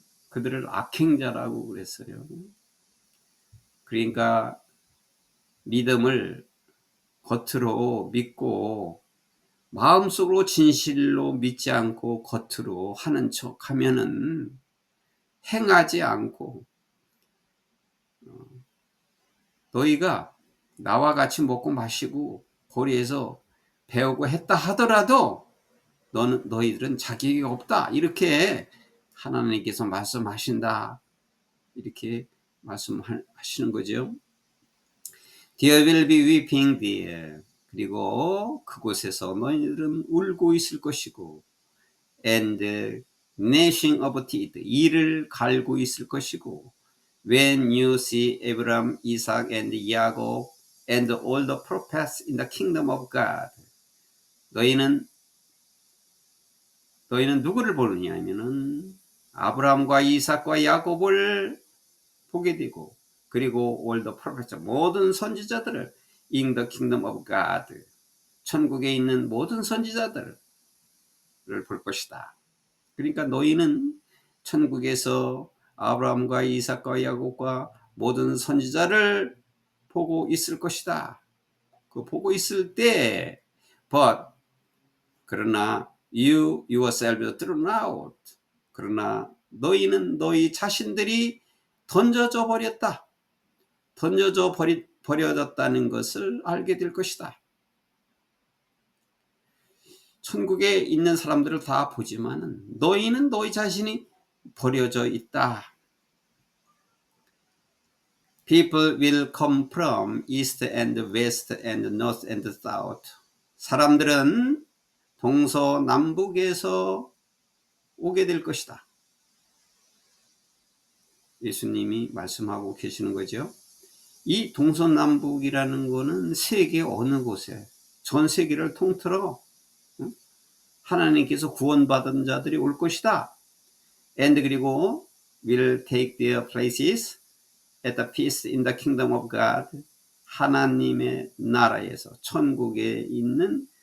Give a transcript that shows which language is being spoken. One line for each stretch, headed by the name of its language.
Korean: 그들을 악행자라고 그랬어요. 그러니까 믿음을 겉으로 믿고 마음속으로 진실로 믿지 않고 겉으로 하는 척 하면은 행하지 않고 너희가 나와 같이 먹고 마시고 거리에서 배우고 했다 하더라도 너희들은 자격이 없다. 이렇게 하나님께서 말씀하신다. 이렇게 말씀하시는 거죠.
English: There will be weeping there.
Korean: 그리고 그곳에서 너희들은 울고 있을 것이고
English: and gnashing of teeth.
Korean: 이를 갈고 있을 것이고
English: When you see Abraham, Isaac and Jacob and all the prophets in the kingdom of God.
Korean: 너희는 누구를 보느냐 하면은 아브라함과 이삭과 야곱을 보게 되고 그리고
English: all the prophets
Korean: 모든 선지자들을
English: in the kingdom of God
Korean: 천국에 있는 모든 선지자들을 볼 것이다. 그러니까 너희는 천국에서 아브라함과 이삭과 야곱과 모든 선지자를 보고 있을 것이다. 그 보고 있을 때
English: but
Korean: 그러나
English: you yourself thrown out.
Korean: 그러나 너희는 너희 자신들이 던져져 버렸다. 던져져 버려졌다는 것을 알게 될 것이다. 천국에 있는 사람들을 다 보지만 너희는 너희 자신이 버려져 있다.
English: People will come from east and west and north and south.
Korean: 사람들은 동서남북에서 오게 될 것이다. 예수님이 말씀하고 계시는 거죠. 이 동서남북이라는 거는 세계 어느 곳에 전 세계를 통틀어 하나님께서 구원받은 자들이 올 것이다.
English: And
Korean: 그리고
English: will take their places at the peace in the kingdom of God.
Korean: 하나님의 나라에서 천국에 있는